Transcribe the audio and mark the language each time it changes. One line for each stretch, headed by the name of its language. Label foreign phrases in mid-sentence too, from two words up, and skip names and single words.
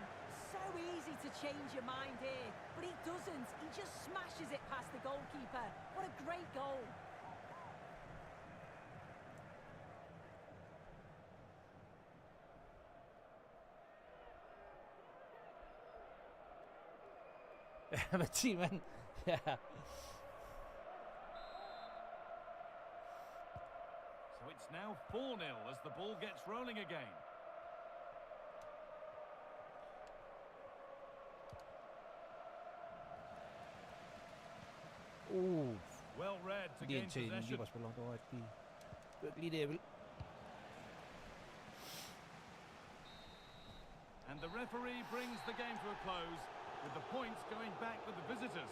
English: So easy to change your mind here, but he doesn't. He just smashes it past the goalkeeper. What a great goal.
Danish: Ja, med 10 mand. Ja.
English: So it's now 4-0 as the ball gets rolling again. Well read to gain possession.
Danish: Lige det, jeg vil.
English: And the referee brings the game to a close with the points going back with the visitors.